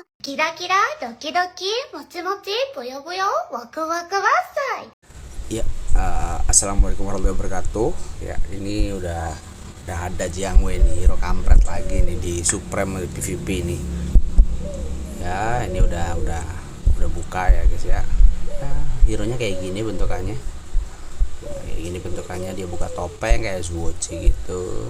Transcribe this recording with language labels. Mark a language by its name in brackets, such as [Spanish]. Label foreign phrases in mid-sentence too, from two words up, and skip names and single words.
[Japanese] キラキラ、ドキドキ、もちもち、ぽよぽよ、ワクワクワッサイ。 [Indonesian] Ya, [Arabic] السلام عليكم ورحمة الله وبركاته. [Indonesian] Ya, ini udah ada Jiang Wei nih, hero kampret lagi nih di Supreme PVP nih. Ya, ini udah buka ya guys ya. Hero-nya kayak gini bentukannya. Kayak gini bentukannya, dia buka topeng kayak Zuochi gitu.